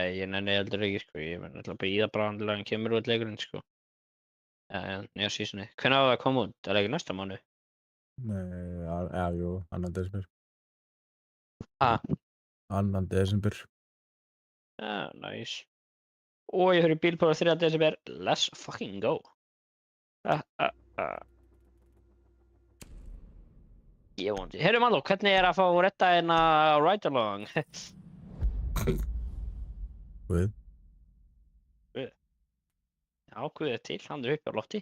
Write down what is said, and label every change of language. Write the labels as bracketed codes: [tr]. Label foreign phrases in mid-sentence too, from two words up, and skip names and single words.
[is] ég nenni heldur ekki, sko. Ég menn ætla að bíða bara til hann kemur út leikurinn, sko. Nýja seasoni. Hvenær á það að koma út? Er það ekki næsta mánuð? Nei, jú, 2. desember. 2. desember. Nice. Ég fyrir bílprófið 3. desember. [en] Let's fucking go. [is] Ég vondi. Heyrðu, Malló, hvernig er að fá retta hérna [en] ride along? [is] Guð. Já, Guð er til. Hann er uppi á lofti.